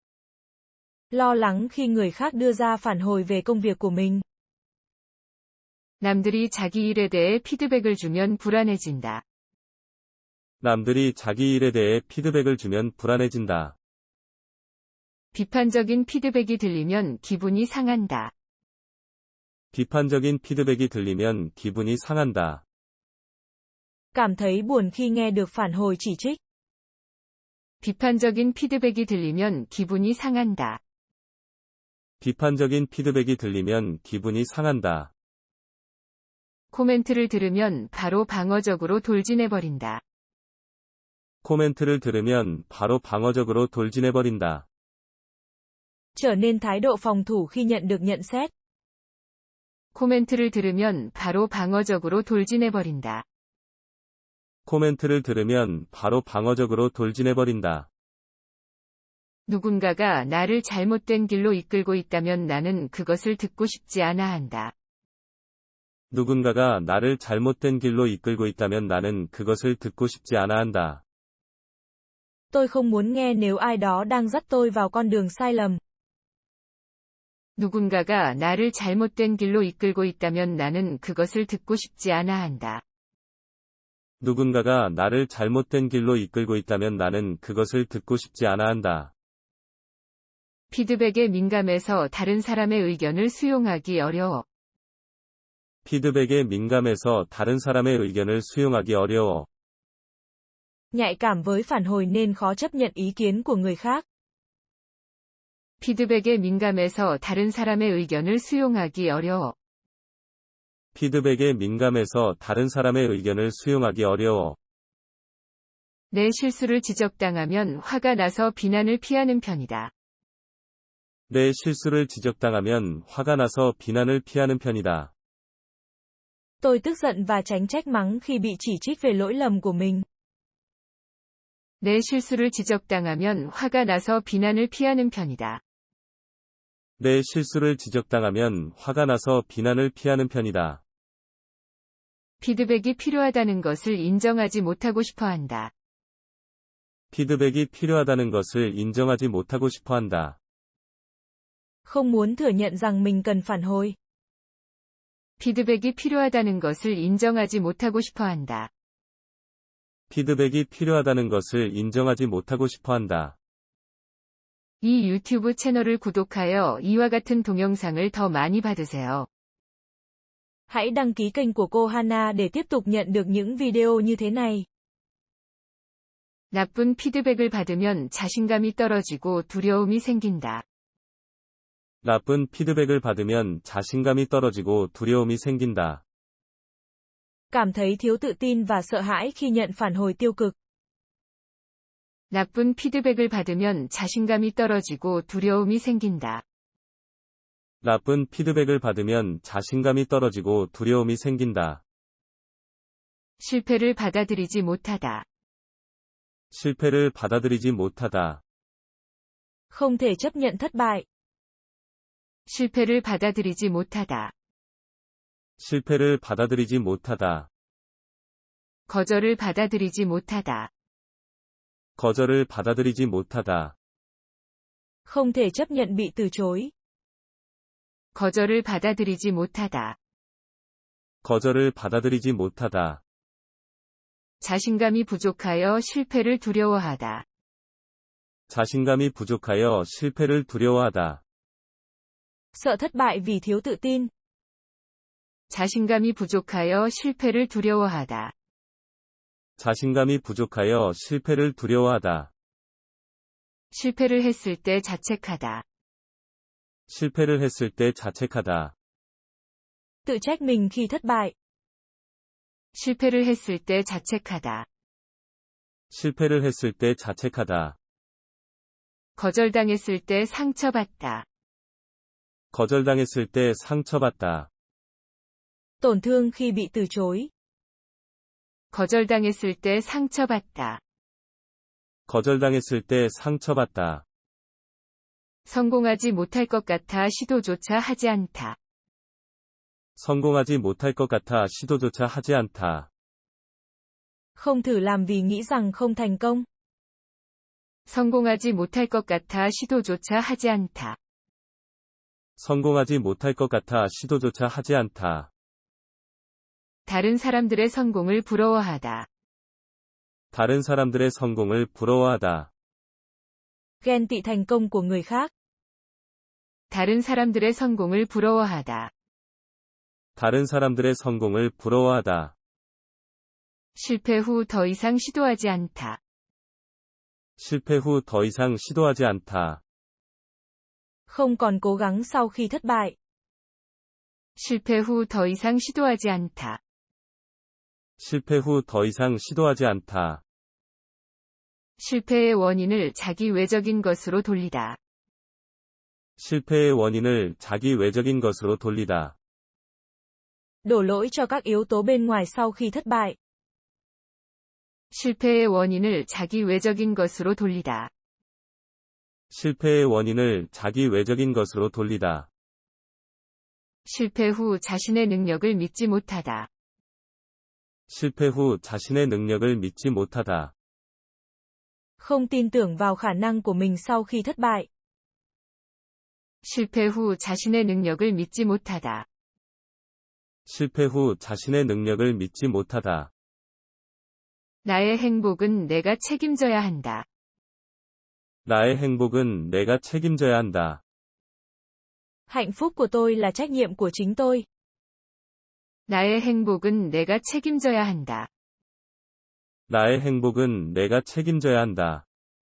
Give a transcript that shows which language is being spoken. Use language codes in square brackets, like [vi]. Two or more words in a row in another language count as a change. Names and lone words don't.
[vi] Lo lắng khi người khác đưa ra phản hồi về công việc của mình. [ko] 남들이 자기 일에 대해 피드백을 주면 불안해진다. 남들이 자기 일에 대해 피드백을 주면 불안해진다. 비판적인 피드백이 들리면 기분이 상한다. 비판적인 피드백이 들리면 기분이 상한다. [vi] Cảm thấy buồn khi nghe được phản hồi chỉ trích. [ko] 비판적인 피드백이 들리면 기분이 상한다. 비판적인 피드백이 들리면 기분이 상한다. 코멘트를 들으면 바로 방어적으로 돌진해버린다. 코멘트를 들으면 바로 방어적으로 돌진해버린다. [vi] Trở nên thái độ phòng thủ khi nhận được nhận xét. [ko] 코멘트를 들으면 바로 방어적으로 돌진해버린다. 코멘트를 들으면 바로 방어적으로 돌진해버린다. 누군가가 나를 잘못된 길로 이끌고 있다면 나는 그것을 듣고 싶지 않아 한다. 누군가가 나를 잘못된 길로 이끌고 있다면 나는 그것을 듣고 싶지 않아 한다. [vi] Tôi không muốn nghe nếu ai đó đang dắt tôi vào con đường sai lầm. [ko] 누군가가 나를 잘못된 길로 이끌고 있다면 나는 그것을 듣고 싶지 않아 한다. 누군가가 나를 잘못된 길로 이끌고 있다면 나는 그것을 듣고 싶지 않아 한다. 피드백에 민감해서 다른 사람의 의견을 수용하기 어려워. 피드백에 민감해서 다른 사람의 의견을 수용하기 어려워. [vi] Nhạy cảm với phản hồi nên khó chấp nhận ý kiến của người khác. [ko] 피드백에 민감해서 다른 사람의 의견을 수용하기 어려워. 피드백에 민감해서 다른 사람의 의견을 수용하기 어려워. 내 실수를 지적당하면 화가 나서 비난을 피하는 편이다. 내 실수를 지적당하면 화가 나서 비난을 피하는 편이다. [vi] Tôi tức giận và tránh trách mắng khi bị chỉ trích về lỗi lầm của mình. [ko] 내 실수를 지적당하면 화가 나서 비난을 피하는 편이다. 내 실수를 지적당하면 화가 나서 비난을 피하는 편이다. 피드백이 필요하다는 것을 인정하지 못하고 싶어 한다. 피드백이 필요하다는 것을 인정하지 못하고 싶어 한다. [vi] Không muốn thừa nhận rằng mình cần phản hồi. [ko] 피드백이 필요하다는 것을 인정하지 못하고 싶어 한다. 피드백이 필요하다는 것을 인정하지 못하고 싶어 한다. 이 유튜브 채널을 구독하여 이와 같은 동영상을 더 많이 받으세요. [vi] Hãy đăng ký kênh của cô Hana để tiếp tục nhận được những video như thế này. [ko] 나쁜 피드백을 받으면 자신감이 떨어지고 두려움이 생긴다. 나쁜 피드백을 받으면 자신감이 떨어지고 두려움이 생긴다. [vi] Cảm thấy thiếu tự tin và sợ hãi khi nhận phản hồi tiêu cực. [ko] 나쁜 피드백을 받으면 자신감이 떨어지고 두려움이 생긴다. 나쁜 피드백을 받으면 자신감이 떨어지고 두려움이 생긴다. 실패를 받아들이지 못하다. 실패를 받아들이지 못하다. [vi] Không thể chấp nhận thất bại. [ko] 실패를 받아들이지 못하다. 실패를 받아들이지 못하다. 거절을 받아들이지 못하다. 거절을 받아들이지 못하다. [vi] Không thể chấp nhận bị từ chối. [ko] 거절을 받아들이지 못하다. 거절을 받아들이지 못하다. 자신감이 부족하여 실패를 두려워하다. 자신감이 부족하여 실패를 두려워하다. [vi] Sợ thất bại vì thiếu tự tin. [ko] 자신감이 부족하여 실패를 두려워하다. 자신감이 부족하여 실패를 두려워하다. 실패를 했을 때 자책하다. 실패를 했을 때 자책하다. [vi] Tự trách mình khi thất bại. [ko] 실패를 했을 때 자책하다. 실패를 했을 때 자책하다. 거절당했을 때 상처받다. 거절당했을 때 상처받다. [vi] Tổn thương khi bị từ chối. [ko] 거절당했을 때 상처받다. 거절당했을 때 상처받다. 성공하지 못할 것 같아 시도조차 하지 않다. 성공하지 못할 것 같아 시도조차 하지 않다. [vi] Không thử làm vì nghĩ rằng không thành công. [ko] 성공하지 못할 것 같아 시도조차 하지 않다. 성공하지 못할 것 같아 시도조차 하지 않다. 다른 사람들의 성공을 부러워하다. 다른 사람들의 성공을 부러워하다. [vi] Ghen tị thành công của người khác. [ko] 다른 사람들의 성공을 부러워하다. 다른 사람들의 성공을 부러워하다. 실패 후 더 이상 시도하지 않다. 실패 후 더 이상 시도하지 않다. [vi] Không còn cố gắng sau khi thất bại. [ko] 실패 후 더 이상 시도하지 않다. 실패 후 더 이상 시도하지 않다. 실패의 원인을 자기 외적인 것으로 돌리다. 실패의 원인을 자기 외적인 것으로 돌리다. [vi] Đổ lỗi cho các yếu tố bên ngoài sau khi thất bại. [ko] 실패의 원인을 자기 외적인 것으로 돌리다. 실패의 원인을 자기 외적인 것으로 돌리다. 실패 후 자신의 능력을 믿지 못하다. 실패 후 자신의 능력을 믿지 못하다. [vi] Không tin tưởng vào khả năng của mình sau khi thất bại. [ko] 실패 후 자신의 능력을 믿지 못하다. 실패 후 자신의 능력을 믿지 못하다. 나의 행복은 내가 책임져야 한다. 나의 행복은 내가 책임져야 한다. [vi] Hạnh phúc của tôi là trách nhiệm của chính tôi. [ko] 나의 행복은 내가 책임져야 한다. 나의 행복은 내가 책임져야 한다.